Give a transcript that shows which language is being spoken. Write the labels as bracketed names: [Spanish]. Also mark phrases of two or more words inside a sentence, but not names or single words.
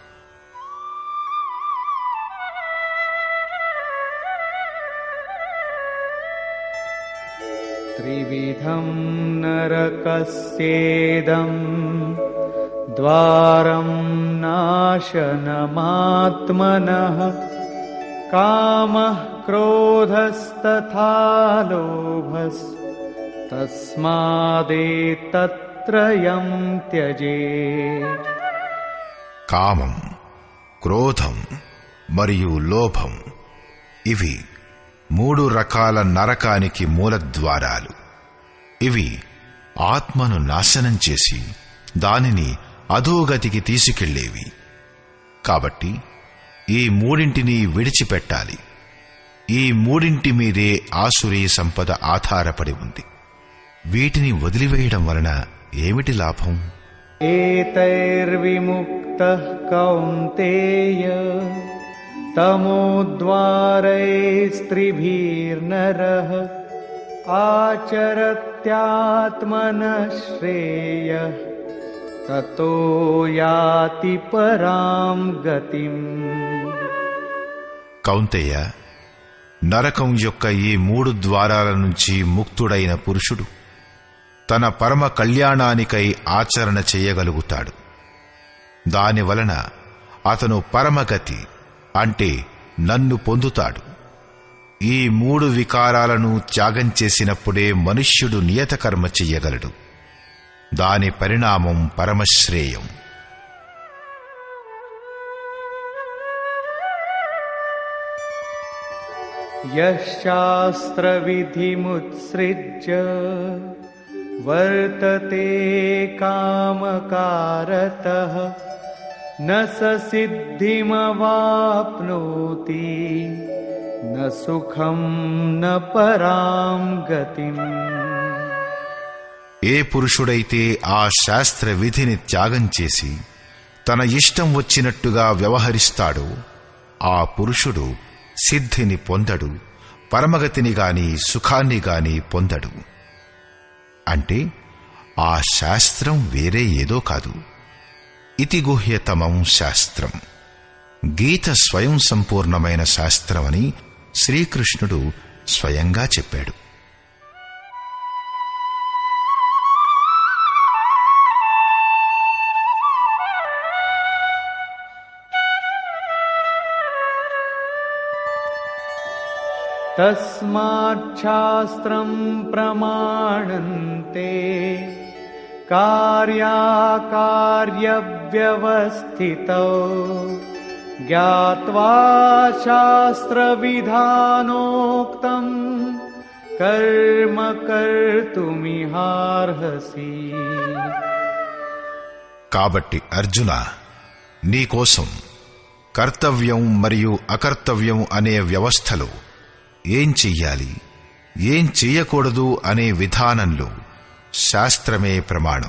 [Sanskrit] త్రివిధం నరకస్యేదం ద్వారం నాశనమాత్మనః కామః క్రోధస్తథా లోభస్ తస్మాదేతత్ त्रयं त्यजेत्. [Telugu] కామం, క్రోధం మరియు లోభం ఇవి 3 రకాల నరకానికి మూలద్వారాలు. ఇవి ఆత్మను నాశనం చేసి దానిని అధోగతికి తీసుకెళ్లేవి. కాబట్టి ఈ 3 విడిచిపెట్టాలి. ఈ 3 మీదే ఆసురీ సంపద ఆధారపడి ఉంది. వీటిని వదిలివేయడం వలన ఏమిటి లాభం? [Sanskrit] एतैर्विमुक्तः कौन्तेय तमोद्वारैस्त्रिभिर्नरः आचरत्यात्मनः श्रेयः ततो याति परां गतिम्. [Telugu] కౌంతేయ, నరకం యొక్క ఈ 3 ద్వారాల నుంచి ముక్తుడైన పురుషుడు తన పరమ కళ్యాణానికై ఆచరణ చేయగలుగుతాడు. దానివలన అతను పరమగతి అంటే నన్ను పొందుతాడు. ఈ 3 వికారాలను త్యాగం చేసినప్పుడే మనుష్యుడు నియతకర్మ చెయ్యగలడు. దాని పరిణామం పరమశ్రేయం. [Sanskrit] यशास्त्रविधिमुत्सृज्य वर्तते कामकारतः न स सिद्धिमवाप्नोति न सुखं न परां गतिम्. [Telugu] ఏ పురుషుడైతే ఆ శాస్త్ర విధిని త్యాగం చేసి తన ఇష్టం వచ్చినట్టుగా వ్యవహరిస్తాడో ఆ పురుషుడు సిద్ధిని పొందడు, పరమగతిని గాని సుఖాన్ని గాని పొందడు. అంటే ఆ శాస్త్రం వేరే ఏదో కాదు. [Sanskrit] ఇతి గుహ్యతమం శాస్త్రం. [Telugu] గీత స్వయం సంపూర్ణమైన శాస్త్రమని శ్రీకృష్ణుడు స్వయంగా చెప్పాడు. [Sanskrit] तस्माच्छास्त्रं प्रमाणन्ते कार्याकार्यव्यवस्थितौ ज्ञात्वा शास्त्रविधानोक्तं कर्म कर्तुमिहार्हसि. [Telugu] కాబట్టి అర్జున, నీకోసం కర్తవ్యం మరియు అకర్తవ్యం అనే వ్యవస్థలో ఏం చెయ్యాలి, ఏం చెయ్యకూడదు అనే విధానంలో శాస్త్రమే ప్రమాణం.